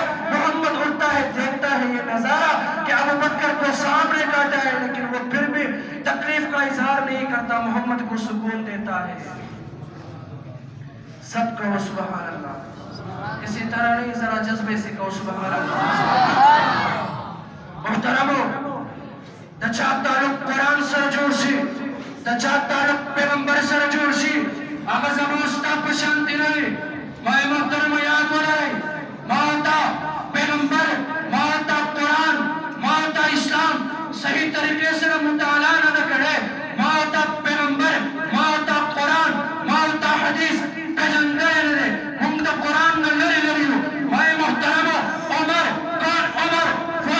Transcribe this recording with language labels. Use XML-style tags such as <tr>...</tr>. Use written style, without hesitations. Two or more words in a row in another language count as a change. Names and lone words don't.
<ur>محمد اٹھتا ہے، دیکھتا ہے یہ نظارہ کہ ابوبکر کو سامنے کاٹا ہے، لیکن وہ پھر بھی تکلیف کا اظہار نہیں کرتا، محمد کو سکون دیتا ہے. سب کہو</ur> <ar>سبحان اللہ.</ar> <ur>کسی طرح نہیں، ذرا جذبے سے کہو</ur> <ar>سبحان اللہ.</ar> <ps>محترمو، د چا تعلق قرآن سره جوړ شي، د چا تعلق پیغمبر سره جوړ شي هغه زما ستا په شانتې نه وي. وای محترمو، یاد ولرئ ما ته پیغمبر، ما ته قرآن، ما ته اسلام صحیح طریقے سره مطالعه نه ده کړی. ما ته پیغمبر، ما ته قرآن، ما ته حدیث پیژندلی نه دی. موږ د قرآن نه لرې لرې یو. وای محترمو،</ps> <ur>عمر کون؟ عمر</ur>